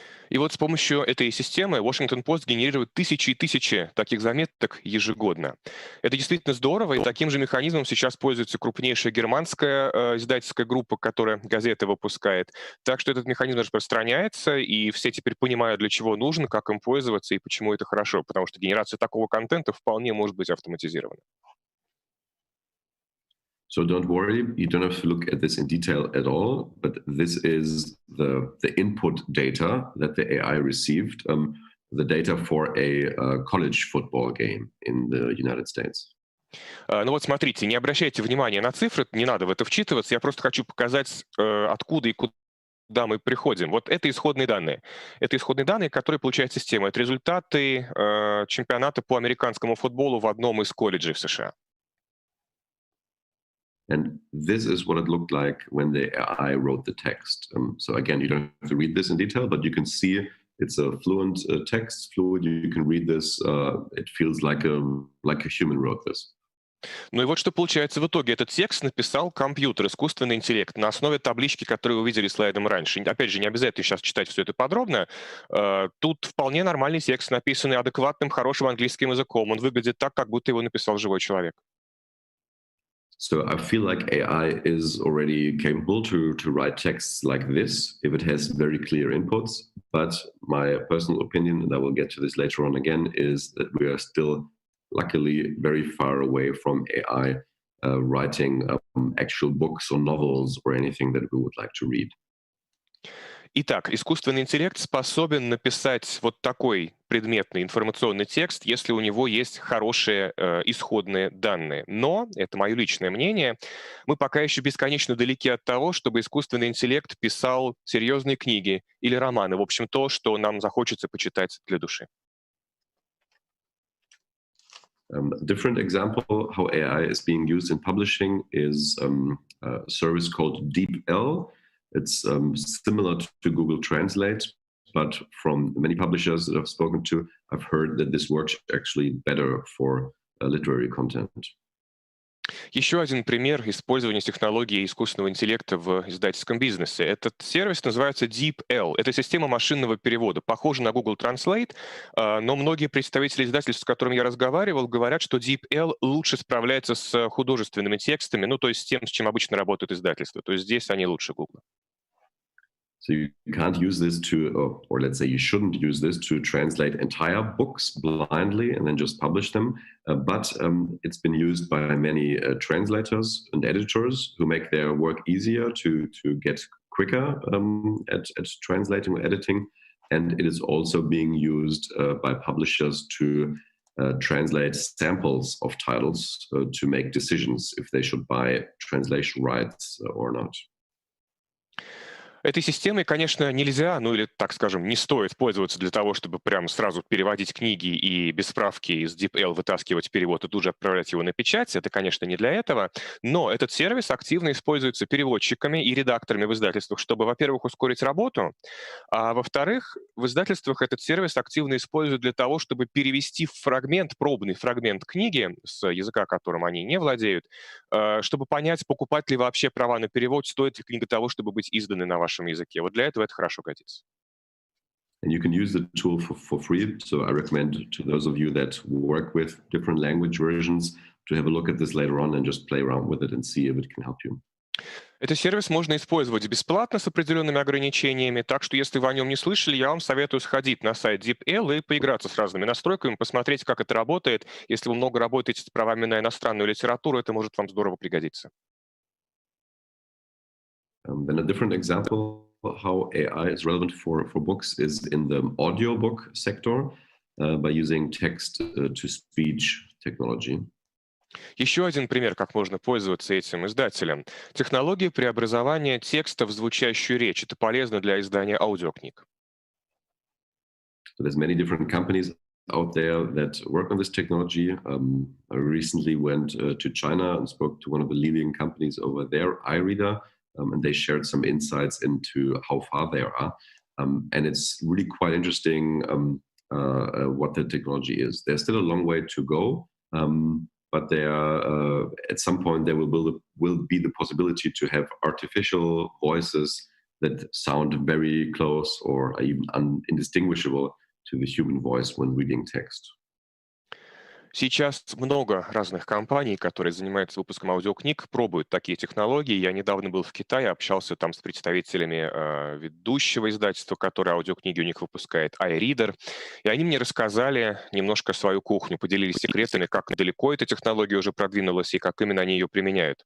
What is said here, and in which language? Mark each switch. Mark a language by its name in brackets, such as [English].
[Russian] И вот с помощью этой системы Washington Post генерирует тысячи и тысячи таких заметок ежегодно. Это действительно здорово, и таким же механизмом сейчас пользуется крупнейшая германская издательская группа, которая газеты выпускает. Так что этот механизм распространяется, и все теперь понимают, для чего нужно, как им пользоваться и почему это хорошо, потому что генерация такого контента вполне может быть автоматизирована. [English] So don't worry, you don't have to look at this in detail at all, but this is the input data that the AI received, the data for a college football game in the United States. [Russian] Ну вот смотрите, не обращайте внимания на цифры, не надо в это вчитываться, я просто хочу показать, откуда и куда мы приходим. Вот это исходные данные. Это исходные данные, которые получает система. Это результаты чемпионата по американскому футболу в одном из колледжей в США. [English] And this is what it looked like when the AI wrote the text. So again, you don't have to read this in detail, but you can see it's a fluent text, fluid. You can read this. It feels like a human wrote this. [Russian] Ну и вот что получается в итоге. Этот текст написал компьютер, искусственный интеллект, на основе таблички, которую вы видели слайдом раньше. Опять же, не обязательно сейчас читать все это подробно. Тут вполне нормальный текст, написанный адекватным, хорошим английским языком. Он выглядит так, как будто его написал живой человек. [English] So I feel like AI is already capable to write texts like this if it has very clear inputs. But my personal opinion, and I will get to this later on again, is that we are still luckily very far away from AI writing actual books or novels or anything that we would like to read. [Russian] Итак, искусственный интеллект способен написать вот такой предметный информационный текст, если у него есть хорошие исходные данные. Но, это мое личное мнение, мы пока еще бесконечно далеки от того, чтобы искусственный интеллект писал серьезные книги или романы. В общем, то, что нам захочется почитать для души. [English] A different example how AI is being used in publishing is a service called DeepL. It's similar to Google Translate, but from many publishers that I've spoken to, I've heard that this works actually better for literary content. [Russian] Еще один пример использования технологии искусственного интеллекта в издательском бизнесе. Этот сервис называется DeepL. Это система машинного перевода. Похожа на Google Translate, но многие представители издательств, с которыми я разговаривал, говорят, что DeepL лучше справляется с художественными текстами, ну, то есть с тем, с чем обычно работают издательства. То есть здесь они лучше Google. [English] So you can't use this to, or let's say you shouldn't use this to translate entire books blindly and then just publish them. But it's been used by many translators and editors who make their work easier to get quicker at translating or editing. And it is also being used by publishers to translate samples of titles to make decisions if they should buy translation rights or not. [Russian] Этой системой, конечно, нельзя, ну или, так скажем, не стоит пользоваться для того, чтобы прям сразу переводить книги и без справки из DeepL вытаскивать перевод и тут же отправлять его на печать. Это, конечно, не для этого. Но этот сервис активно используется переводчиками и редакторами в издательствах, чтобы, во-первых, ускорить работу, а во-вторых, в издательствах этот сервис активно используют для того, чтобы перевести фрагмент, пробный фрагмент книги с языка, которым они не владеют, чтобы понять, покупать ли вообще права на перевод, стоит ли книга того, чтобы быть изданной на вашем языке. Вот для этого это хорошо годится. [English] And you can use the tool for free. So I recommend to those of you that work with different language versions to have a look at this later on and just play around with it and see if it can help you. [Russian] Этот сервис можно использовать бесплатно с определенными ограничениями, так что если вы о нем не слышали, я вам советую сходить на сайт DeepL и поиграться с разными настройками, посмотреть, как это работает. Если вы много работаете с правами на иностранную литературу, это может вам здорово пригодиться. [English] Then a different example how AI is relevant for books is in the audiobook sector by using text-to-speech technology. [Russian] Еще один пример, как можно пользоваться этим издателем. Технология преобразования текста в звучащую речь. Это полезно для издания аудиокниг. [English] So there's many different companies out there that work on this technology. I recently went to China and spoke to one of the leading companies over there, iReader, and they shared some insights into how far they are. And it's really quite interesting what the technology is. There's still a long way to go. But at some point there will be the possibility to have artificial voices that sound very close or even indistinguishable to the human voice when reading text. [Russian] Сейчас много разных компаний, которые занимаются выпуском аудиокниг, пробуют такие технологии. Я недавно был в Китае, общался там с представителями ведущего издательства, которое аудиокниги у них выпускает, iReader. И они мне рассказали немножко свою кухню, поделились секретами, как далеко эта технология уже продвинулась и как именно они ее применяют.